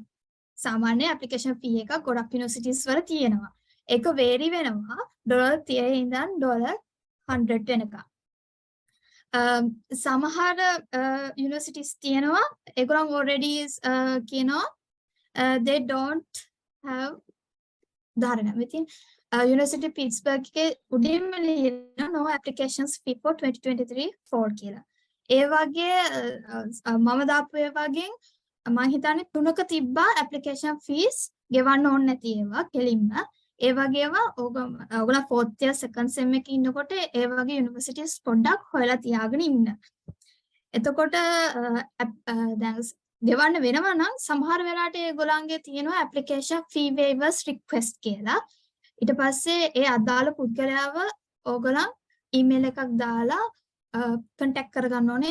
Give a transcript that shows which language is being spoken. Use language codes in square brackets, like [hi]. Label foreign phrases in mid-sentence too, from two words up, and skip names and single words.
[si] සාමාන්‍ය [en] application fee [si] එකක් ගොඩක් යුනිවර්සිටිස් වල තියෙනවා. ඒක vary වෙනවා $30 ඉඳන් $100 වෙනකම්. සමහර universities තියෙනවා ඒගොල්ලන් already කියනවා [en] they don't have [si] ධාරණ මෙතින් University Pittsburgh එකේ උඩින්ම ලියන [en] no applications fee for 2023 fall [si] කියලා. ඒ වගේ මම දාපු ඒ වගේ මම හිතන්නේ 3ක තිබ්බා [en] application fees [si] ගෙවන්න ඕනේ නැති ඒවා කෙලින්ම. ඒ වගේම ඔයගොල්ලෝ [en] 4th year second sem [si] එකේ ඉන්නකොට ඒ වගේ universities පොඩ්ඩක් හොයලා තියාගෙන ඉන්න. එතකොට දැන් ගෙවන්න වෙනවා නම් සමහර වෙලාවට ඒගොල්ලන්ගේ තියෙනවා [en] application fee waivers request [si] කියලා. ඊට පස්සේ ඒ අදාළ පුද්ගලයාව ඕගොල්ලන් ඊමේල් එකක් දාලා contact කරගන්න ඕනේ.